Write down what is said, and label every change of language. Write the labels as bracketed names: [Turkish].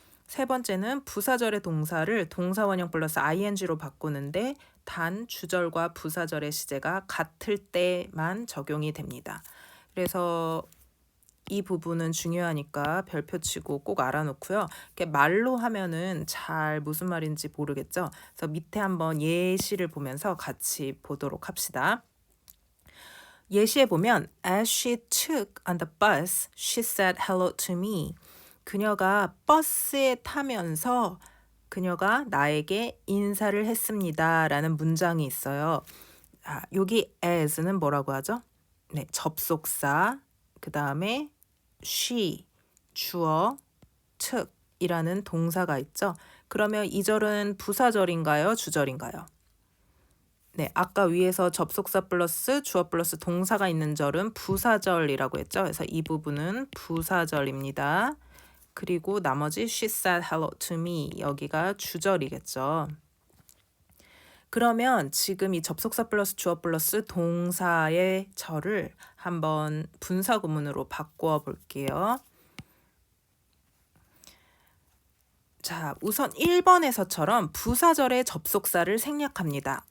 [Korean] 세 번째는 부사절의 동사를 동사원형 플러스 ing로 바꾸는데 단 주절과 부사절의 시제가 같을 때만 적용이 됩니다. 그래서 이 부분은 중요하니까 별표 치고 꼭 알아놓고요. 이렇게 말로 하면은 잘 무슨 말인지 모르겠죠. 그래서 밑에 한번 예시를 보면서 같이 보도록 합시다. 예시에 보면 [English] As she took on the bus, she said hello to me. [Korean] 그녀가 버스에 타면서 그녀가 나에게 인사를 했습니다. 라는 문장이 있어요. 여기 as는 뭐라고 하죠? 접속사, 그 다음에 she, 주어, took 이라는 동사가 있죠. 그러면 이 절은 부사절인가요? 주절인가요? 아까 위에서 접속사 플러스 주어 플러스 동사가 있는 절은 부사절이라고 했죠. 그래서 이 부분은 부사절입니다. 그리고 나머지 [English] she said hello to me [Korean] 여기가 주절이겠죠. 그러면 지금 이 접속사 플러스 주어 플러스 동사의 절을 한번 분사구문으로 바꾸어 볼게요. 자, 우선 1번에서처럼 부사절의 접속사를 생략합니다.